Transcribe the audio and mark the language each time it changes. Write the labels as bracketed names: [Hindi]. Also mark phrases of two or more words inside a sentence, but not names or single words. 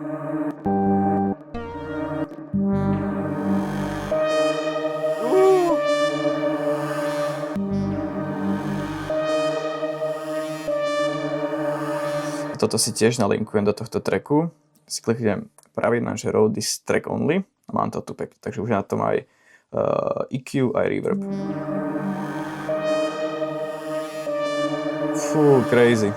[Slovak] Toto si tiež nalinkujem do tohto tracku. Si kliknem pravidlom, že [English] Road this track only [Slovak] a mám to tu pekne. Takže už na tom aj EQ, aj reverb. Fú, crazy.